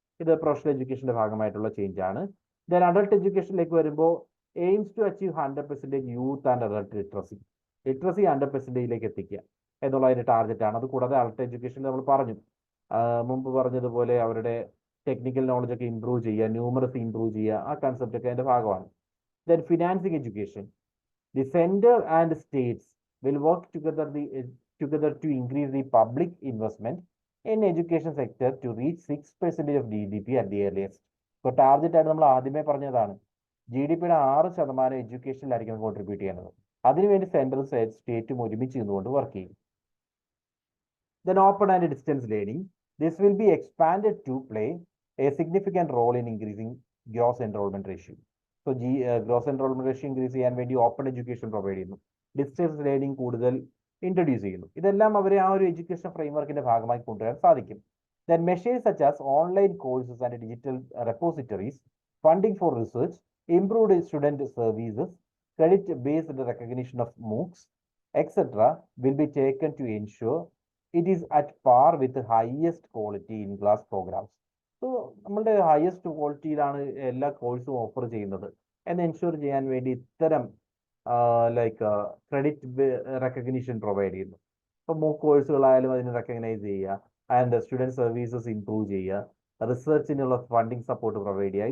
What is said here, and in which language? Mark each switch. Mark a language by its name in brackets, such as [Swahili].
[Malayalam] ഇത് പ്രൊഫഷണൽ എഡ്യൂക്കേഷന്റെ ഭാഗമായിട്ടുള്ള ചേഞ്ച് ആണ്. ദെൻ അഡൾട്ട് എഡ്യൂക്കേഷനിലേക്ക് വരുമ്പോൾ [English] Aims to achieve 100% youth and adult literacy. [Malayalam] Literacy 100%ലേക്ക് എത്തിക്കുക എന്നുള്ളതിന്റെ ടാർഗറ്റ് ആണ്. അത് കൂടാതെ അഡൾട്ട് എഡ്യൂക്കേഷനിൽ നമ്മൾ പറഞ്ഞു, മുമ്പ് പറഞ്ഞതുപോലെ അവരുടെ ടെക്നിക്കൽ നോളജ് ഒക്കെ ഇംപ്രൂവ് ചെയ്യുക, ന്യൂമറസി ഇംപ്രൂവ് ചെയ്യുക, ആ കൺസെപ്റ്റ് ഒക്കെ അതിന്റെ ഭാഗമാണ്. [English] Then financing education, the center and states will work together to increase the public investment in education sector to reach 6% of GDP at the earliest. [Malayalam] So target ആയിട്ട് നമ്മൾ ആദ്യമേ പറഞ്ഞതാണ്, GDP-യുടെ 6% എഡ്യൂക്കേഷനിലായിരിക്കും കോൺട്രിബ്യൂട്ട് ചെയ്യുന്നത്. അതിനുവേണ്ടി സെൻട്രൽ സ്റ്റേറ്റും ഒരുമിച്ച് നിന്നുകൊണ്ട് വർക്ക് ചെയ്യും. [English] Then open and distance learning, this will be expanded to play a significant role in increasing gross enrollment ratio. [Malayalam] So gross enrolment ratio increase ചെയ്യാൻ വേണ്ടി ഓപ്പൺ എഡ്യൂക്കേഷൻ പ്രൊവൈഡ് ചെയ്യുന്നു, ഡിസ്റ്റൻസ് ലേണിംഗ് കൂടുതൽ introduce ചെയ്യുന്നു. ഇതെല്ലാം അവരെ ആ ഒരു എഡ്യൂക്കേഷൻ ഫ്രെയിംവർക്കിന്റെ ഭാഗമായി കൊണ്ടുവരാൻ സാധിക്കും. [English] Then measures such as online courses and digital repositories, funding for research, improved student services, credit-based recognition of MOOCs, etc. will be taken to ensure it is at par with the highest quality in-class programs. [Malayalam] So, നമ്മളുടെ highest ക്വാളിറ്റിയിലാണ് എല്ലാ കോഴ്സും offer ചെയ്യുന്നത് എന്ന് ensure ചെയ്യാൻ വേണ്ടി ഇത്തരം like credit recognition provide ചെയ്യുന്നു. ഇപ്പോൾ MOOC കോഴ്സുകളായാലും അതിനെ റെക്കഗ്നൈസ് ചെയ്യുക, ആൻഡ് സ്റ്റുഡൻറ് സർവീസസ് ഇംപ്രൂവ് ചെയ്യുക, റിസർച്ചിനുള്ള ഫണ്ടിങ് സപ്പോർട്ട് പ്രൊവൈഡ് ചെയ്യുക.